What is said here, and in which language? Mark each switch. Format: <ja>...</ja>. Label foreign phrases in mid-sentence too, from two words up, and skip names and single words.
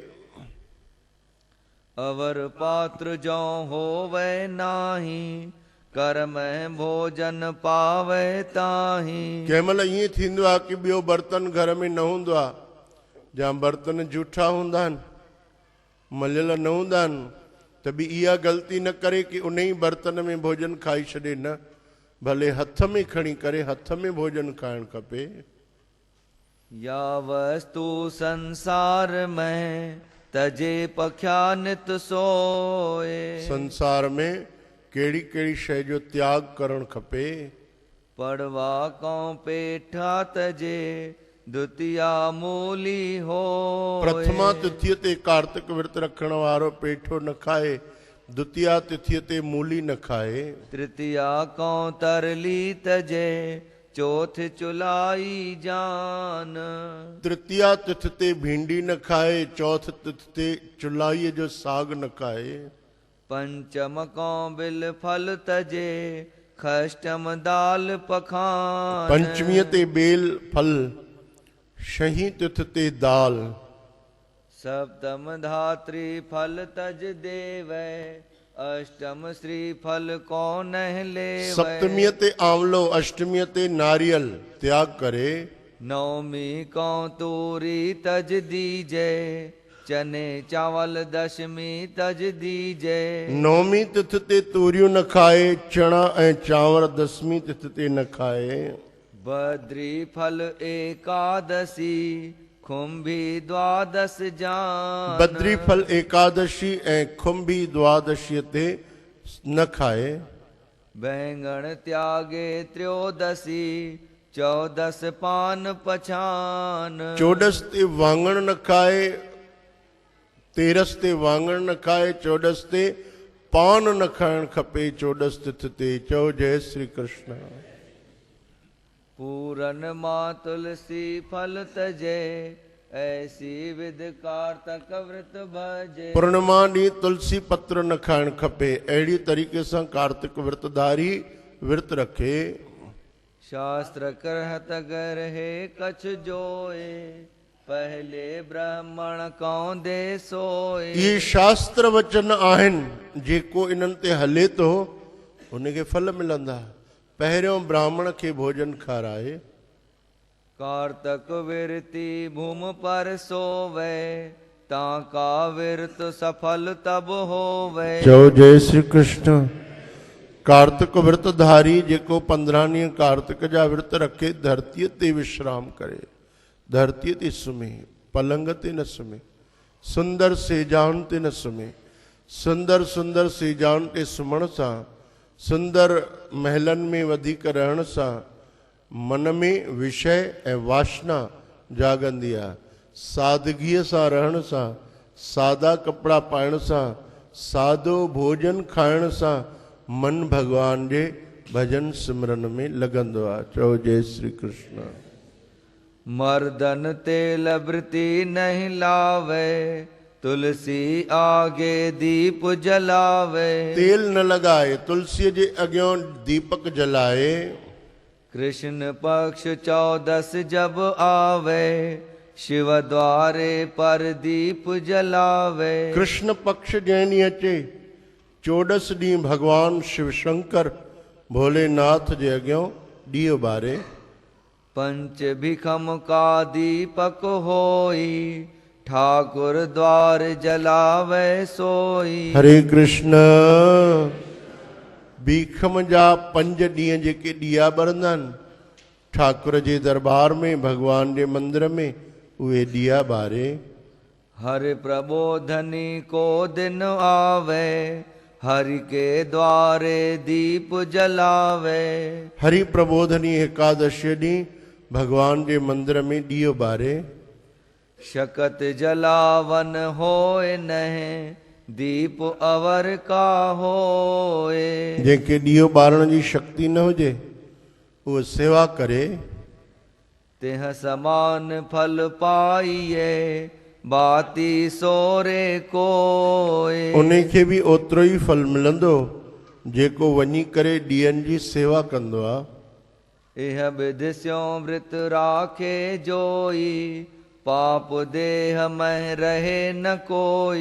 <hi>अवर पात्र जो होवे नाही कर्म भोजन पावे ताही।</hi> <sd>कंहिं महिल ईअं थींदो आहे कि ॿियो बर्तन घर में न हूंदो आहे, या बर्तन जूठा हूंदा आहिनि, मलियल न हूंदा आहिनि, त बि इहा ग़लती न करे कि उन ई बर्तन में भोजन खाई छॾे। न, भले हथ में खणी करे हथ में भोजन खाइणु खपे।</sd> <hi>या वस्तु संसार में तजे पख्या नित सोए।</hi> <sd>संसार में कहिड़ी कहिड़ी शइ जो त्याग करणु खपे।</sd> <hi>पड़वा कौं पेठा तजे द्वितीया मूली हो।</hi> <sd>प्रथमा तिथि ते कार्तिक विर्त रखण वारो पेठो न खाए, द्वितीया तिथि ते मूली न खाए।</sd> <hi>तृतीया कौं तरली तजे चौथ चुलाई जान।</hi> <sd>तृतीया तिथि ते भिंडी न खाए, चौथ तिथि ते चुलाई जो साग न खाए।</sd> <hi>पंचम कौं बिल फल तजे खष्टम दाल पखान।</hi> <sd>पंचमीअ ते बेल फल, छहीं तिथि ते दाल।</sd> <hi>सप्तम धात्री फल तज देवै अष्टम श्री फल कौन ले।</hi> <sd>सप्तमीअ ते आंवलो, अष्टमीअ ते नारियल त्याग करे।</sd> <hi>नवमी कौं तूरी तज दीजे चने चावल दशमी तज दीजे।</hi> <sd>नवमी तिथि ते तूरियूं न खाए, चणा ऐं चांवर दसवीं तिथि ते न खाए।</sd> <hi>बद्री फल एकादशी खुंभी द्वादश जान।</hi> <sd>बद्री फल एकादशी ऐं खुंभी द्वादशी ते न खाए।</sd> <hi>बैंगण त्यागे त्रयोदशी चौदस पान पछान।</hi> <sd>चौदस ते वांगण न खाए, तेरस ते वांगण न खाए, चौदस ते पान न खाइणु खपे। चौदस तिथि ते। चओ जय श्री कृष्ण।</sd> <hi>पूरन मां तुलसी फल तजे ऐसी विध कार्तक व्रत भजे।</hi> <sd>पूर्णिमा ॾींहुं तुलसी पत्र न खाइणु खपे। अहिड़ी तरीक़े सां कार्तिक व्रतधारी विर्त रखे।</sd> <hi>शास्त्र करहत गर हे कछ जोए पहले ब्राह्मण कौं दे सोए।</hi> <sd>ये शास्त्र वचन आहिनि, जेको इन्हनि ते हले थो उनखे फल मिलंदा। पहिरियों ब्राह्मण खे भोजन खाराए।</sd> <hi>कार्तक विरती भूम पर सोवे ताका विरत सफल तब होवे।</hi> <sd>चओ जय श्री कृष्ण। कार्तिक व्रतधारी जेको 15 ॾींहं कार्तिक जा विर्त रखे, धरतीअ ते विश्राम करे, धरतीअ ते सुम्हे, पलंग ते न सुम्हे, सुंदर सेजान ते न सुम्हे। सुंदर सुंदर सेजान ते सुम्हण सां सुंदर महलन में वधीक रहण सां मन में विषय ऐं वासना जागंदी आहे। सादगीअ सां रहण सां, सादा कपिड़ा पाइण सां, सादो भोजन खाइण सां मन भगवान जे भजन सिमरन में लगंदो आहे। चओ जय श्री कृष्ण।</sd> <hi>मर्दन तेल वृति नहीं लावे, तुलसी आगे दीप जलावे।</hi> <sd>तेल न लगाए, तुलसी जे अॻियां दीपक जलाए।</sd> <hi>कृष्ण पक्ष 14 जब आवे, शिव द्वारे पर दीप जलावे।</hi> <sd>कृष्ण पक्ष जंहिं ॾींहुं अचे, 14 ॾींहुं भगवान शिव शंकर भोलेनाथ जे अॻियां ॾीओ ॿारे।</sd> <hi>पंच भिखम का दीपक होई, ठाकुर द्वार जलावे सोई।</hi> <sd>हरे कृष्ण। भीखम जा 5 ॾींहं जेके ॾीया ॿरंदा आहिनि ठाकुर जे दरबार में, भगवान जे मंदिर में, उहे ॾीया ॿारे।</sd> <hi>हरि प्रबोधनी को दिन आवे, हरि के द्वारे दीप जलावे।</hi> <sd>हरि प्रबोधनी एकादशी ॾींहुं भगवान जे मंदिर में ॾीओ ॿारे।</sd> <hi>शकत जलावन होए नहे, दीप अवर का होए।</hi> <sd>जंहिंखे ॾीओ ॿारण जी शक्ति न हुजे उहो सेवा करे।</sd> <hi>तेह समान फल पाइए, बाती सोरे कोए।</hi> <sd>उन खे बि ओतिरो ई फल मिलंदो जेको वञी करे ॾीयनि जी सेवा कंदो आहे।</sd> <hi>इह विधिस्यों व्रत राखे जोई, पाप देह में रहे न कोई।</hi>